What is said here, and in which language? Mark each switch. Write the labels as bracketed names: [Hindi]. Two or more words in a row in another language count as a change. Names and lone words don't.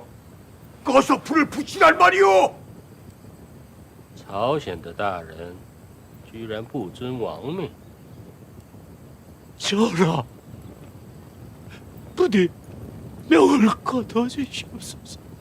[Korean] 꺼서 불을 붙이란 말이오. [Chinese] 朝鲜的大人居然不遵王命， [Korean] 전하, 부디 명을 거둬주시옵소서.